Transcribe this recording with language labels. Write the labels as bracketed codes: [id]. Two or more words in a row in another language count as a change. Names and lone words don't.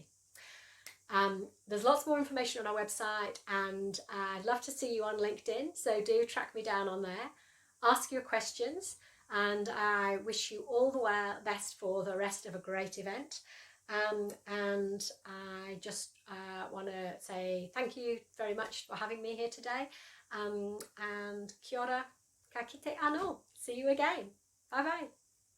[en] There's lots more information on our website, and I'd love to see you on LinkedIn, so do track me down on there, ask your questions, and I wish you all the best for the rest of a great event. And I just want to say thank you very much for having me here today, and [mi] kia ora, ka kite anō. [en] See you again. Bye bye.